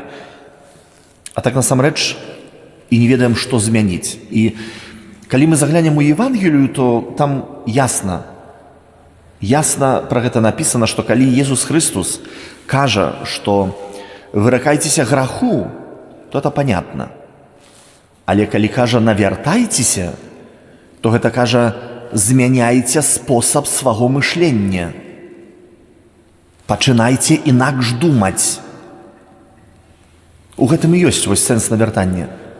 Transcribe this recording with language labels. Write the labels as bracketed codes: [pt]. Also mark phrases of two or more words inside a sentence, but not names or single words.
[be] А так насамрэч і не ведаем, што змяніць. І калі мы заглянем у Евангелію, то там ясна пра гэта напісана, што калі Езус Христос кажа, што выракайцеся граху, [ru] то это понятно. [be] Але калі кажа навяртайцеся, то гэта кажа: змяняйце спосаб свайго мышлення. Пачынайце інакш думаць. У гэтым і ёсць вось сэнс навяртання.